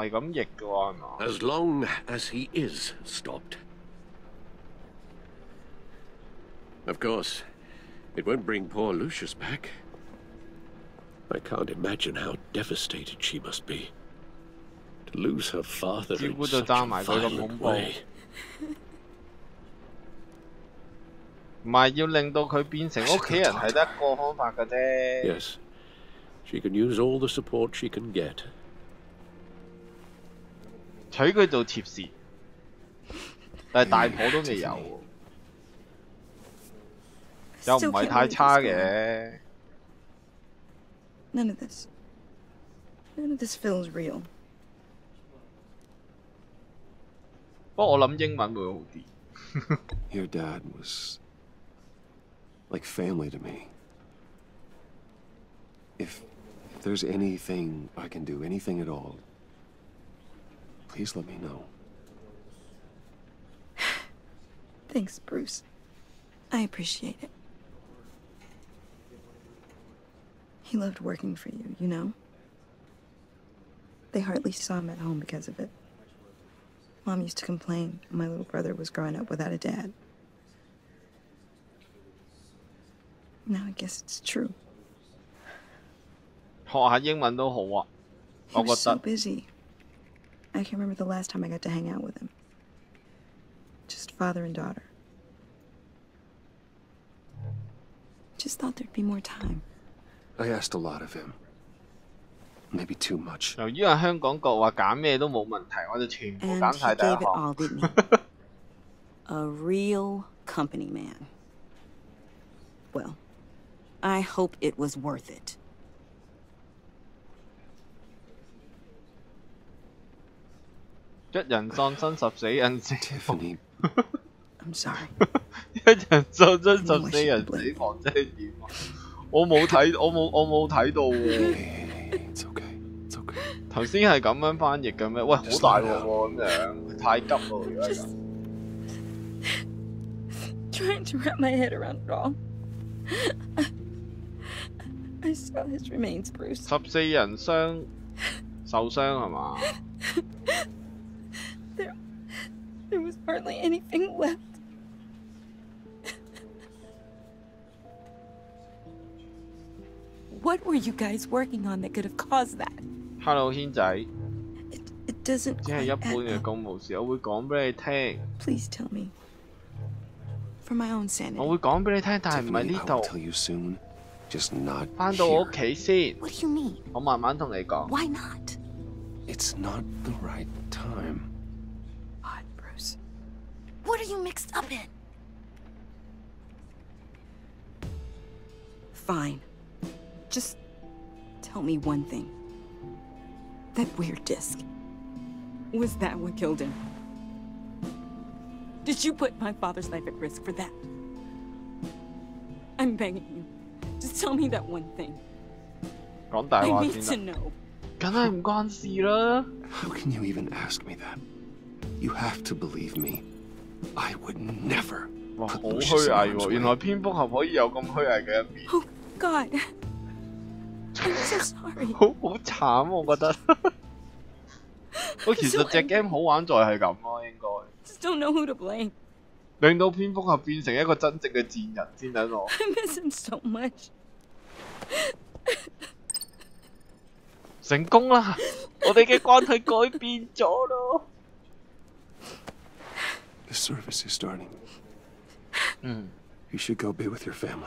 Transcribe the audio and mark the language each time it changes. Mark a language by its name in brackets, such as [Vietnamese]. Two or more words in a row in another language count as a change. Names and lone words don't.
[English] As long as he is stopped. Of course, it won't bring poor Lucius back. I can't imagine how devastated she must be. To lose her father in such a violent way. [Cantonese] 唔係要令到佢變成屋企人係得一個方法嘅啫。 [English] Yes, she can use all the support she can get. [Cantonese] 娶佢做妾侍，但係大婆都未有喎，又唔係太差嘅。 [English] None of this feels real. [Cantonese] 不過我諗英文會好啲。 [English] Your dad was like family to me. If there's anything I can do, anything at all, please let me know. Thanks, Bruce. I appreciate it. He loved working for you, you know? They hardly saw him at home because of it. Mom used to complain my little brother was growing up without a dad. Now I guess it's true. [Cantonese] 學下英文都好啊，我覺得。 [English] He was so busy. I can't remember the last time I got to hang out with him. Just father and daughter. Just thought there'd be more time. I asked a lot of him. Maybe too much. [Cantonese] 由於喺香港國話揀咩都冇問題，我就全部揀晒第一項。 [English] And he gave it all, didn't he? A real company man. Well, I hope it was worth it. [Cantonese] 一人喪身十死人死。 [English] Tiffany. I'm sorry. [Cantonese] 一人喪身十四人死亡，即係點啊？我冇睇到喎。 [English] It's okay. It's okay. [Cantonese] 頭先係咁樣翻譯嘅咩？喂，好大鑊喎咁樣，太急咯！如果係咁。 [English] Trying to wrap my head around it all. I saw his remains, Bruce. [Cantonese] 14 人受傷係嘛？ [English] There was hardly anything left. What were you guys working on that could have caused that? Hello， [Cantonese] 軒仔。 [English] It doesn't. [Cantonese] 只係一般嘅公務事，我會講俾你聽。 [English] Please tell me. For my own sanity. [Cantonese] 我會講俾你聽，但係唔係呢度。翻到我屋企先。 [English] What do you mean? [Cantonese] 我慢慢同你講。 [English] Why not? It's not the right time. Odd, Bruce. What are you mixed up in? Fine. Just tell me one thing. That weird disc. Was that what killed him? Did you put my father's life at risk for that? I'm begging you. Just tell me that one thing. [Cantonese] 講大話 [English] I need to [Cantonese] 先啦。 [English] know. [Cantonese] 梗係唔關事啦。 [English] How can you even ask me that? You have to believe me. I would never. [Cantonese] 哇，好虛偽喎！原來蝙蝠俠可以有咁虛偽嘅一面。 [English] Oh God. I'm so sorry. [Cantonese] 好慘，我覺得。喂，其實隻 game 好玩在係咁咯，應該。 [English] Just don't know who to blame. [Cantonese] 令到蝙蝠俠變成一個真正嘅賤人先得我。 [English] I miss him so much. [Cantonese] 成功啦！我哋嘅關係改變咗咯。 [English] The service is starting. You should go be with your family.